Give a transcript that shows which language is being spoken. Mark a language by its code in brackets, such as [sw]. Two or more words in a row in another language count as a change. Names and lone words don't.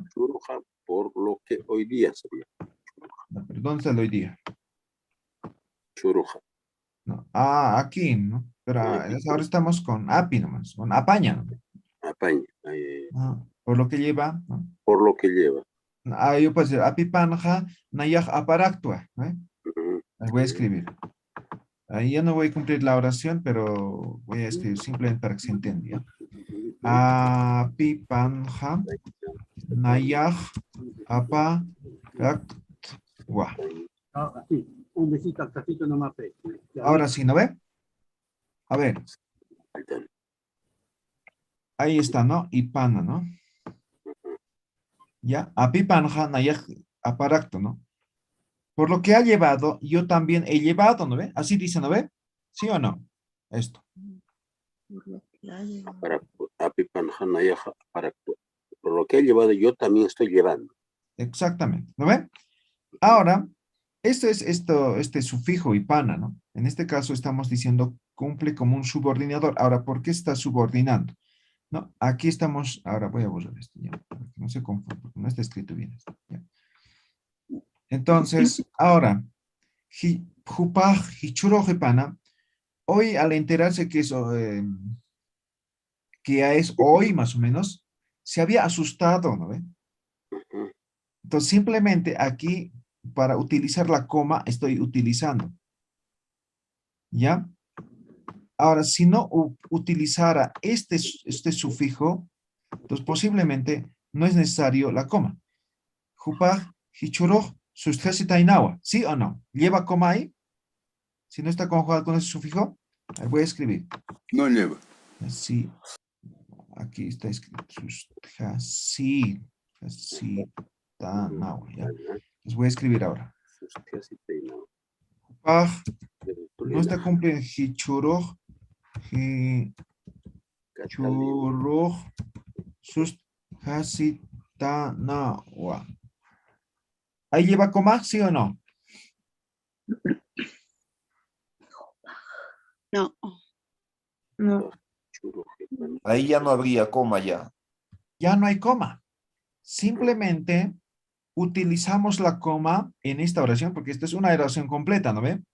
[es] Churuja, por lo que hoy día sería. No, pero ¿dónde está el hoy día? Churuja. No. Aquí, ¿no? Pero ahora estamos con api nomás, con apaña, ¿no? Apaña. Por lo que lleva, ¿no? Por lo que lleva. Yo puedo decir, [ay] apipanja, nayaj aparactua, [es] ¿no? Voy a escribir. Ahí ya no voy a cumplir la oración, pero voy a escribir simplemente para que se entienda. [ay] Apipanja, nayaj aparactua. [es] Sí, un besito al cafito nomás. Ahora sí, ¿no ve? A ver. Ahí está, ¿no? Ipana, ¿no? Ya. [ay] Apipanja, nayaj aparactua, [es] ¿no? Por lo que ha llevado, yo también he llevado, ¿no ve? Así dice, ¿no ve? ¿Sí o no? Esto. Por lo que he llevado, yo también estoy llevando. Exactamente, ¿no ve? Ahora, este sufijo ipana, ¿no? En este caso estamos diciendo cumple como un subordinador. Ahora, ¿por qué está subordinando? ¿No? Aquí estamos, ahora voy a borrar esto ya, para que no se confunda, porque no está escrito bien esto, ¿ya? Entonces, ahora, [ay] jupaj, hichuro, ipana, [es] hoy al enterarse que eso, que ya es hoy más o menos, se había asustado, ¿no ve? Entonces simplemente aquí para utilizar la coma estoy utilizando, ¿ya? Ahora, si no utilizara este sufijo, entonces posiblemente no es necesario la coma. [ay] Jupaj, hichuroj, sustesitainawa, [es] ¿sí o no? ¿Lleva coma ahí? Si no está conjugado con ese sufijo, ahí voy a escribir. No lleva. Así. Aquí está escrito. Sí, ¿ya? Les voy a escribir ahora. No está cumpliendo. [ay] Hichuroj. Hichuroj. Hasitanawa. [es] ¿Ahí lleva coma? ¿Sí o no? No. No. Ahí ya no habría coma ya. Ya no hay coma. Simplemente utilizamos la coma en esta oración, porque esta es una oración completa, ¿no ve?